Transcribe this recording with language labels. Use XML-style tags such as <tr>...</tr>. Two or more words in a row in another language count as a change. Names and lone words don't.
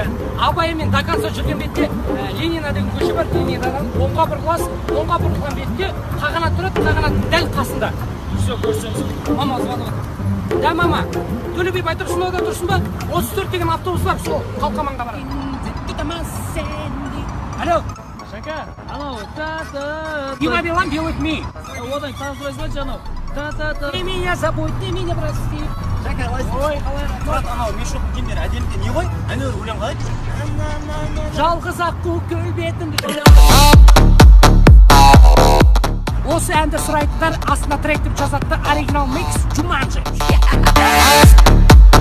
<kk>Абай мен</kk> <ru>до конца</ru> <kk>жүрген бетте Ленина деген көше бар, Ленинадан оңға бұрыласың, оңға бұрылған бетте қағанат тұрады, қағанат дәл қасында. Все, көрсеңіз. Мама звонып отыр. Да, мама, Төле би Байтұрсыновда тұрсың ба? 34 деген автобус бар, сол Қалқаманға барады. Алло. Шака, анау, та-та-та.</kk> <en>You might be lying with me.</en> <kk>Одан таныстырайсың ба анау? Та-та-та.</kk> <ru>Ты меня забудь, ты меня прости.</ru> <kk>Шака, Ой, қалай брат, анау Меншоктың киімдері әдемі не ғой? Әнеуір өлең қалай? жалғыз аққу көл бетінде. Осы әнді сұрайтындар астына трек деп жазады,</kk> <ru>оригинал микс</ru> <kk>Jumanji.</kk>